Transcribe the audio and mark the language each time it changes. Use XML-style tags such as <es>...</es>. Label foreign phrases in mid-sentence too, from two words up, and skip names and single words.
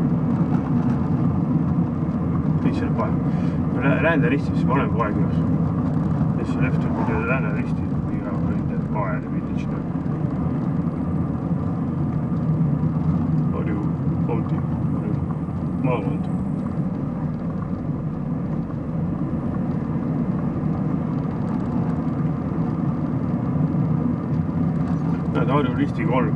<et>Teisele Pae. Lääneristis ma olen Paekülas.</et> <en>This left to the Lääneristis. We are in the Pae village now. Harju County.</en> <et>Maakond. Näed, Harju Risti 3.</et>